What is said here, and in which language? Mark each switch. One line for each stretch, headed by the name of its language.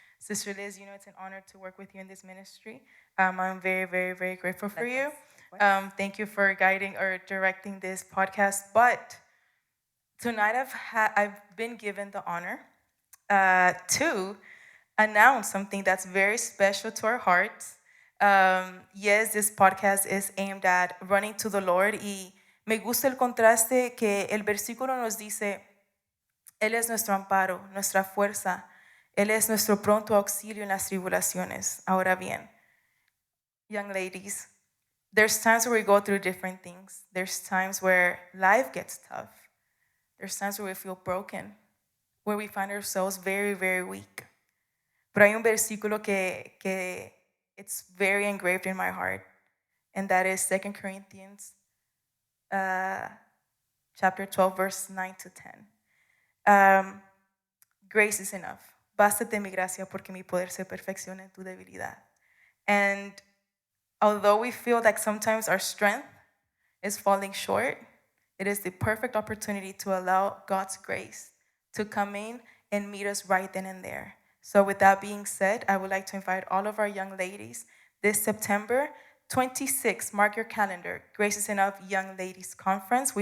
English: Sister Liz, it's an honor to work with you in this ministry. I'm very, very, very grateful for you. Thank you for guiding or directing this podcast. But tonight I've been given the honor to announce something that's very special to our hearts. Yes, this podcast is aimed at running to the Lord,
Spanish: y me gusta el contraste que el versículo nos dice: Él es nuestro amparo, nuestra fuerza, Él es nuestro pronto auxilio en las tribulaciones. Ahora bien,
English: young ladies, there's times where we go through different things. There's times where life gets tough. There's times where we feel broken, where we find ourselves very, very weak.
Spanish: Pero hay un versículo que
English: it's very engraved in my heart, and that is 2 Corinthians chapter 12, verse 9 to 10. Grace is enough.
Spanish: Bástate mi gracia porque mi poder se perfecciona en tu debilidad.
English: And although we feel like sometimes our strength is falling short, it is the perfect opportunity to allow God's grace to come in and meet us right then and there. So with that being said, I would like to invite all of our young ladies this September 26, mark your calendar, Grace is Enough Young Ladies Conference.